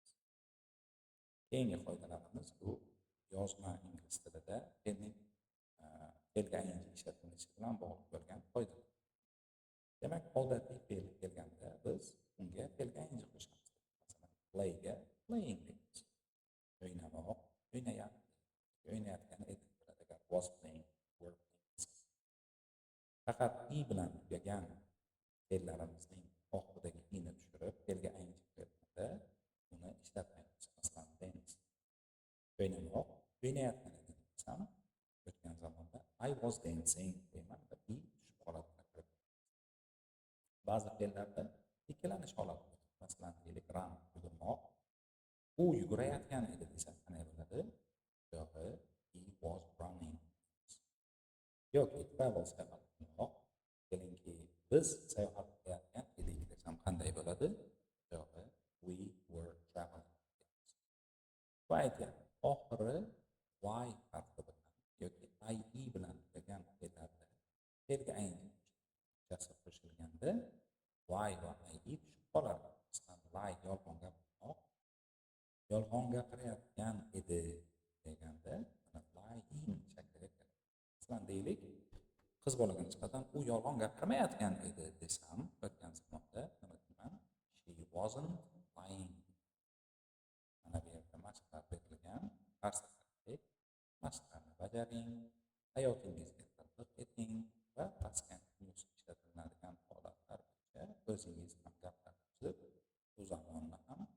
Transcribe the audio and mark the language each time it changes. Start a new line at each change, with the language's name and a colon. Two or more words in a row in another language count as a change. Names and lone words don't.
Uzbek: Keyingi qoidalarimiz bu yozma ingliz tilida fe'lga ing ishlatilishi bilan bog'liq bo'lgan qoidalar. Demak, odatiy fe'l kelganda biz unga fe'lga ing qo'shamiz. Masalan, playga playing deymiz. O'ynamoq, o'ynayapti, o'ynayotgan edi.
English: Agar was playing, were playing.
Uzbek: Faqat i bilan tugagan fe'llarimizning oxiridagi i'ni tushirib, fe'lga ing qo'yganda uni ishlatmaymiz. Masalan, dance, o'ynamoq, o'ynayotgan edi desam, o'tgan zamonda
English: I was dancing
Uzbek: deyman va i tushib qoladi. Ba'zi fe'llarda ikkilanish holati bor. Masalan, run, yugurmoq, u yugurayotgan edi desa qanday bo'ladi? Yo'qi,
English: he was running.
Uzbek: Yoki travel sayohat qilmoq, kelingki biz sayohat qilayotgan edik desam qanday bo'ladi? Yo'qi,
English: we were traveling.
Uzbek: Va aytyapti, oxiri y harfi bilan yoki ie bilan tugagan fe'llarda fe'lga ing qo'shilganda y va ie tushib qoladi. Masalan, lie, yolg'on gapirmoq, yolg'on gapirayotgan edi deganda lying shakliga keladi. Masalan, deylik, qiz bolaga nisbatan u yolg'on gapirmayotgan edi desam, o'tgan zamonda nima deyman?
English: She wasn't lying.
Uzbek: Mana bu yerda mashqlar berilgan, har safarlik mashqlarni bajaring, hayotingizga tatbiq eting va
English: past continuous
Uzbek: ishlatiladigan holatlar bo'yicha o'zingiz ham gaplarni tuzib, bu zamonni